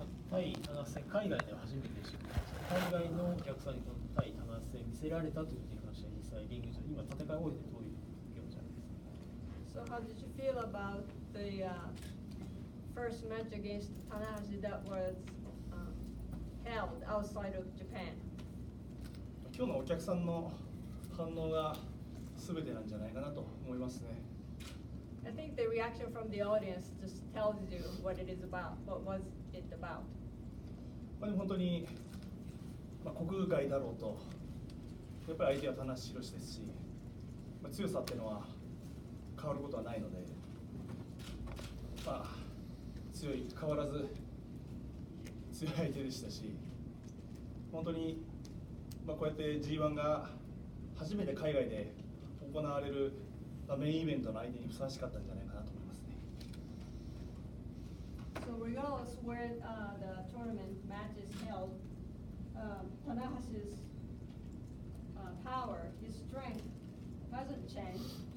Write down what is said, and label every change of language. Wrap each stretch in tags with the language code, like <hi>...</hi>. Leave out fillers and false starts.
<ja>対田中戦、海外では初めてでした。海外のお客さんにこの対田中戦見せられたということに関しては、実際リング上、今戦い終えてどういう気持ちなんですか？</ja> <en>So how did you feel about the first match against Tanahashi that was held outside of Japan?</en> <ja>今日のお客さんの反応が全てなんじゃないかなと思いますね。</ja> <en>I think the reaction from the audience just tells you what it is about. What was it about?</en> <ja>でも本当に、国外だろうと、やっぱり相手は田無宏ですし、強さっていうのは変わることはないので、変わらず強い相手でしたし、本当に、こうやって G1 が初めて海外で行われるメインイベントの相手にふさわしかったんじゃないかなと思いますね。</ja> <en>So regardless where the tournament match is held, Tanahashi's power, his strength hasn't changed.</en>